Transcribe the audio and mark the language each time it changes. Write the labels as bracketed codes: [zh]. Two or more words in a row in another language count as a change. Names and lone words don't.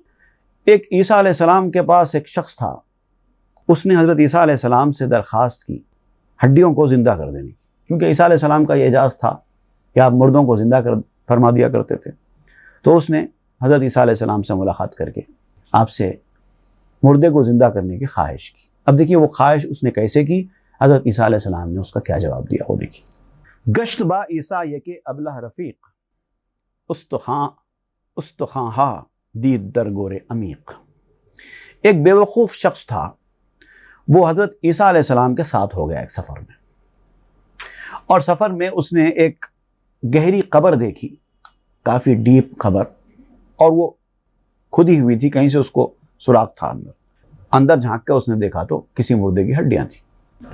[ur] ایک عیسیٰ علیہ السلام کے پاس ایک شخص تھا، اس نے حضرت عیسیٰ علیہ السلام سے درخواست کی ہڈیوں کو زندہ کر دینے کی، کیونکہ عیسیٰ علیہ السلام کا یہ اعجاز تھا کہ آپ مردوں کو زندہ فرما دیا کرتے تھے۔ تو اس نے حضرت عیسیٰ علیہ السلام سے ملاقات کر کے آپ سے مردے کو زندہ کرنے کی خواہش کی۔ اب دیکھیے وہ خواہش اس نے کیسے کی، حضرت عیسیٰ علیہ السلام نے اس کا کیا جواب دیا، وہ دیکھیے۔ [fa] گشت با عیسیٰ یک ابلہ رفیق، استخاں ہا دید در گور عمیق۔ [ur] ایک بے وقوف شخص تھا، وہ حضرت عیسیٰ علیہ السلام کے ساتھ ہو گیا ایک سفر میں، اور سفر میں اس نے ایک گہری قبر دیکھی، کافی ڈیپ قبر، اور وہ کھدی ہوئی تھی، کہیں سے اس کو سوراخ تھا اندر جھانک کے اس نے دیکھا تو کسی مردے کی ہڈیاں تھیں۔